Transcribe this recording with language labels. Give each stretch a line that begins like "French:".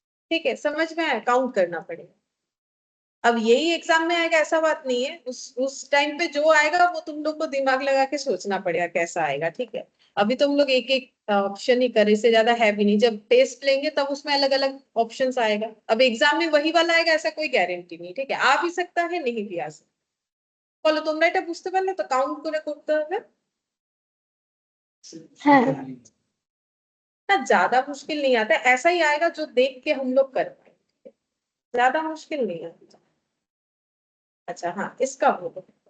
Hindi: ठीक है, समझ में आया, काउंट करना पड़ेगा। अब यही एग्जाम में आएगा ऐसा बात नहीं है, उस टाइम पे जो आएगा वो तुम लोग को दिमाग लगा के सोचना पड़ेगा कैसा आएगा। ठीक है, अभी तुम लोग एक एक ऑप्शन ही करे, इससे ज्यादा है भी नहीं, जब टेस्ट लेंगे तब उसमें अलग अलग ऑप्शंस आएगा, अब एग्जाम में वही वाला आएगा ऐसा कोई गारंटी नहीं। ठीक है, आ भी सकता है नहीं भी आ सकता।
Bangla: বলো তোমরা এটা বুঝতে পারলে তো, কাউন্ট করে করতে হবে हाँ।
Hindi: ना, ज्यादा मुश्किल नहीं आता, ऐसा ही आएगा जो देख के हम लोग कर पाए, ज्यादा मुश्किल नहीं आता। अच्छा हाँ, इसका बोलो।